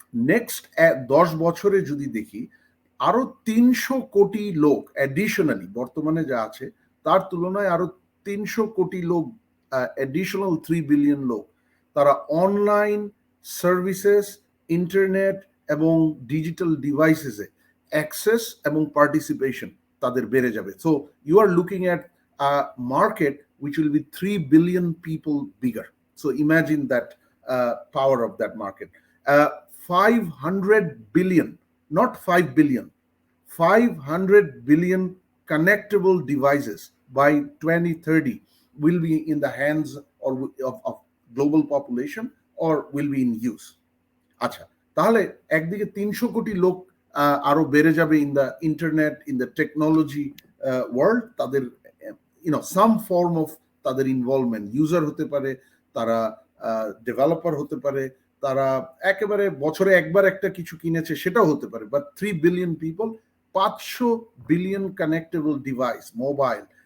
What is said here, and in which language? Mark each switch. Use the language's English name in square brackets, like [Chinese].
[Bangla] Next 10 বছরে যদি দেখি আরো 300 কোটি লোক অ্যাডিশনালি, বর্তমানে যা আছে তার তুলনায় আরো 300 কোটি লোক, অ্যাডিশনাল 3 বিলিয়ন লোক, তারা অনলাইন সার্ভিসেস, ইন্টারনেট এবং ডিজিটাল ডিভাইসেসে অ্যাক্সেস এবং পার্টিসিপেশন তাদের বেড়ে যাবে। [English] So you are looking at a market which will be 3 billion people bigger. So imagine that power of that market. 500 billion, not 5 billion, 500 billion connectable devices by 2030 will be in the hands of global population or will be in use. [Bangla] আচ্ছা, তাহলে একদিকে 300 কোটি লোক আরো বেড়ে যাবে [English] in the internet, in the technology world, [Bangla] তাদের [English] some form of [Bangla] তাদের ইনভলভমেন্ট, ইউজার হতে পারে, তারা ডেভেলপার হতে পারে, তারা একেবারে বছরে একবার একটা কিছু কিনেছে সেটাও হতে পারে, [English] but 3 billion people, 500 billion connectable device, [Bangla] mobile.